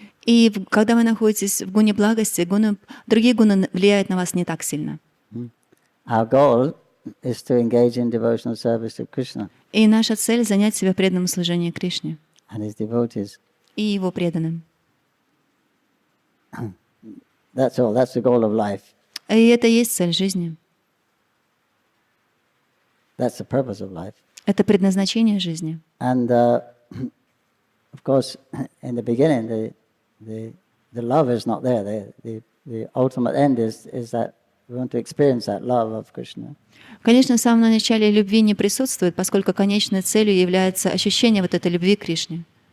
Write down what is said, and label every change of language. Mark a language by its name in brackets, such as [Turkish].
[Russian] И когда вы находитесь в гуне благости, другие гуны влияют на вас не так сильно. [English] Our goal is to engage in devotional service to Krishna [Russian] И наша цель — занять себя в преданном служении Кришне [English] and his devotees. [Russian] и Его преданным. [English] That's all. That's the goal of life. [Russian] И это и есть цель жизни. [English] That's the purpose of life. [Russian] Это предназначение жизни. [English] And of course, in the beginning, the love is not there. The ultimate end is that we want to experience that love of Krishna. [Russian] Конечно, в самом начале любви не присутствует, поскольку конечной целью является ощущение вот этой любви к Кришне.